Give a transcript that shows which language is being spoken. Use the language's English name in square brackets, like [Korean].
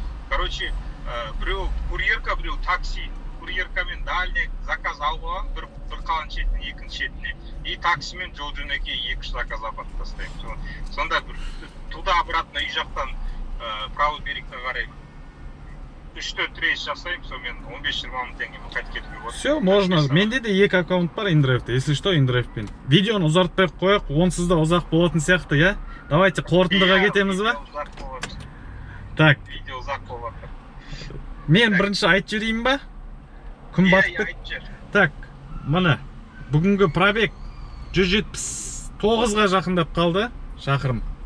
[Kazakh] Короче, біреу курьерка, біреу такси. Курьеркамен дальний заказ алып алған, бір қалан шетінен екінші шетіне. И таксимен жол жөнекей 2-3 заказ апарып тастаймын. Сонда туда-обратно үй жақтан правый берегке қарай 3-4 рейс жасаймын, сонымен 15-20 мың теңгемен қайтып кетуге болады. [Russian] Все, можно. [Kazakh] Менде де екі аккаунт бар индрайвта, [Russian] если что, [Kazakh] индрайвпен. Видеоны ұзартпай қояйық, онсыз да ұзақ болатын сияқты, я? Давайте қорытындыға кетеміз ба? [Russian] Так. [Kazakh] Видео ұзақ болады. Мен бірінші айтып жіберейін ба? Күн батып кетті. Так, мына бүгінгі пробег 179-ға жақындап қалды, шақырым.